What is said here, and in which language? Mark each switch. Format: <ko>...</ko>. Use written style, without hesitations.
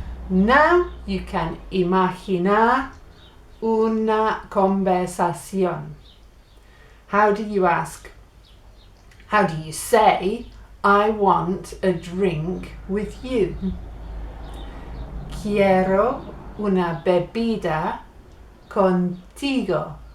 <en>Now you can</en> <es>imaginar una conversación.</es> <en>How do you say, I want a drink with you?</en> <es>Quiero una bebida contigo.</es>